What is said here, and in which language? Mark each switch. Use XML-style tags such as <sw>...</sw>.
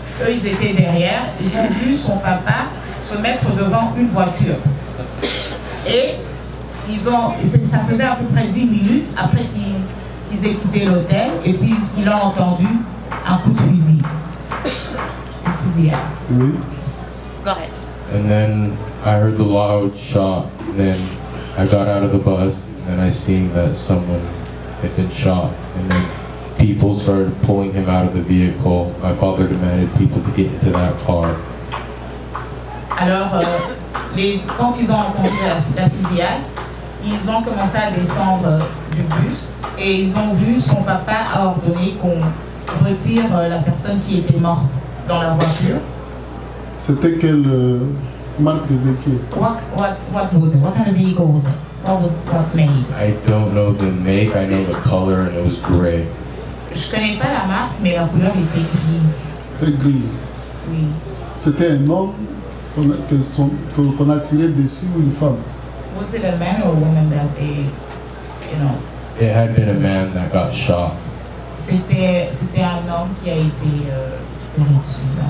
<fr>Eux, ils étaient derrière. Ils ont vu son papa se mettre devant une voiture. Et ça faisait à peu près 10 minutes après qu'ils aient quitté l'hôtel. Et puis, il a entendu un coup de fusil. Oui.</fr> <en>Go ahead. And then I heard the loud shot, and then I got out of the bus, and I seen that someone had been shot, and then people started pulling him out of the vehicle. My father demanded people to get into that car.</en> <fr>Alors, quand ils ont entendu la fusillade, ils ont commencé à descendre du bus et ils ont vu son papa a ordonné qu'on retire la personne qui était morte dans la voiture. C'était quelle marque de véhicule?</fr> <en>What was it? What kind of vehicle was it? What made? I don't know the make, I know the color, and it was gray.</en> <fr>Je connais pas la marque, mais la couleur était grise. Très grise. Oui. C'était un homme qu'on a tiré dessus ou une femme?</fr> <en>Was it a man or a woman that they, you know? It had been a man that got shot.</en> <fr>C'était un homme qui a été tiré dessus.</fr>